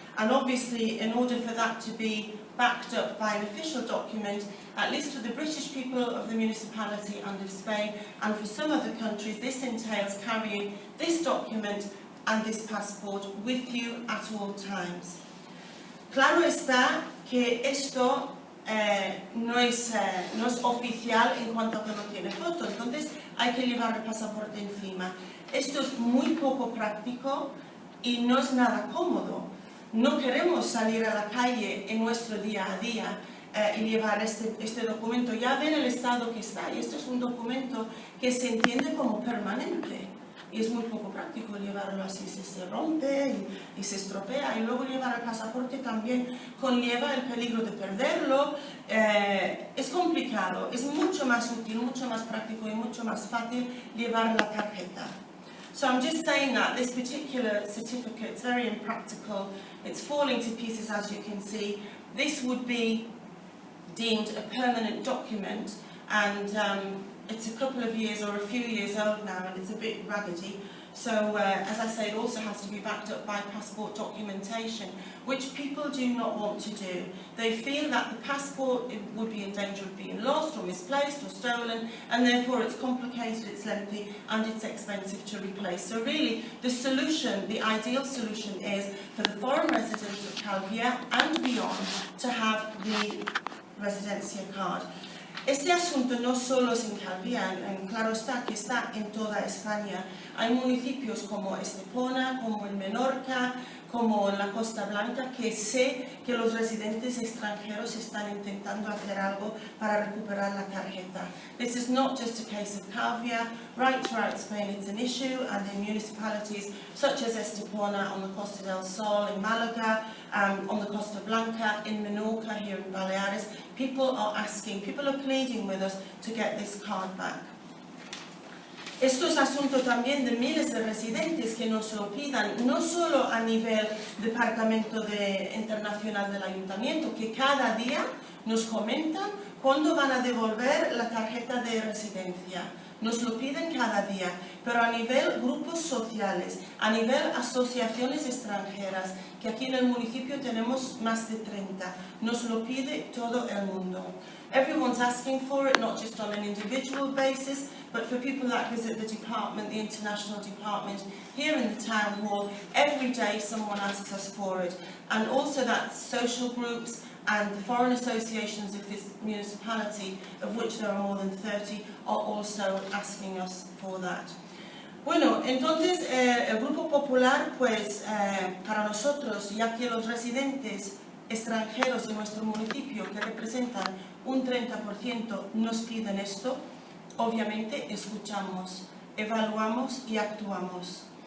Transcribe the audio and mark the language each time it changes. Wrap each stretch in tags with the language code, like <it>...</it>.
<en>and obviously in order for that to be backed up by an official document, at least for the British people of the municipality and of Spain, and for some other countries, this entails carrying this document and this passport with you at all times.</en> <es>Claro está que esto no es oficial en cuanto a que no tiene foto, entonces hay que llevar el pasaporte encima. Esto es muy poco práctico y no es nada cómodo. No queremos salir a la calle en nuestro día a día y llevar este documento. Ya ven el estado que está, y esto es un documento que se entiende como permanente. Y es muy poco práctico llevarlo así, se rompe y se estropea, y luego llevar el pasaporte también conlleva el peligro de perderlo. Es complicado, es mucho más útil, mucho más práctico y mucho más fácil llevar la tarjeta.</es> <en>So I'm just saying that this particular certificate is very impractical. It's falling to pieces, as you can see. This would be deemed a permanent document, and it's a couple of years or a few years old now, and it's a bit raggedy. So, as I say, it also has to be backed up by passport documentation, which people do not want to do. They feel that the passport would be in danger of being lost or misplaced or stolen, and therefore it's complicated, it's lengthy, and it's expensive to replace. So really, the solution, the ideal solution, is for the foreign residents of Calvia and beyond to have the residencia card.</en> <es>Este asunto no solo es en Calvia, claro está que está en toda España. Hay municipios como Estepona, como en Mallorca, como en la Costa Blanca, que sé que los residentes extranjeros están intentando hacer algo para recuperar la tarjeta.</es> <en>This is not just a case of Calvia. Right throughout Spain it's an issue, and in municipalities such as Estepona on the Costa del Sol, in Malaga, on the Costa Blanca, in Menorca, here in Baleares, people are asking, people are pleading with us to get this card back.</en> <es>Esto es asunto también de miles de residentes que nos lo pidan, no solo a nivel departamento internacional del ayuntamiento, que cada día nos comentan ¿cuándo van a devolver la tarjeta de residencia? Nos lo piden cada día, pero a nivel grupos sociales, a nivel asociaciones extranjeras, que aquí en el municipio tenemos más de 30, nos lo pide todo el mundo.</es> <en>Everyone's asking for it, not just on an individual basis, but for people that visit the department, the international department, here in the town hall, every day someone asks us for it. And also that social groups and the foreign associations of this municipality, of which there are more than 30, are also asking us for that.</en> <es>Bueno, entonces el Grupo Popular, pues para nosotros, ya que los residentes extranjeros de nuestro municipio, que representan un 30%, nos piden esto, obviamente escuchamos, evaluamos y actuamos.</es>